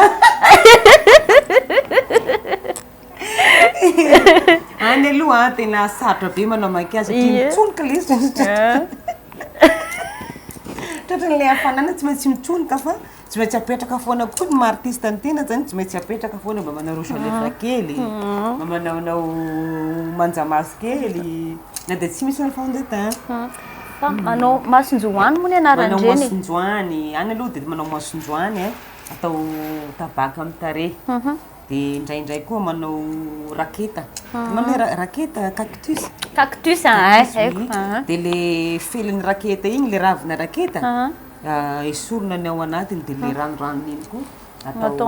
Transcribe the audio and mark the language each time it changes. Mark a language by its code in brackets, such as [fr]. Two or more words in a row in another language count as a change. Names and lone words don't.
[mg] any aloha tena sarotra be manao maquillage satria mitsonika le tratran'le hafanana tsy maintsy mitsonika fa tsy maintsy apetraka foana koa ny maartiste ny tena zany tsy maintsy apetraka foana mba manao [fr] rouge à lèvres [mg] kely mba manaonao manjamaso kely na dia tsy misy ny [fr] fond de teint [mg] manao masonjoany moa ny anarany manao masonjoany any aloha dia manao masonjoany atao tabaka amin'ny tarehy dia indraindray koa manao raketa manao raketa cactus dia le felin'ny raketa igny le ravina raketa esorina ny ao anatiny dia le ranoranony iny koa atao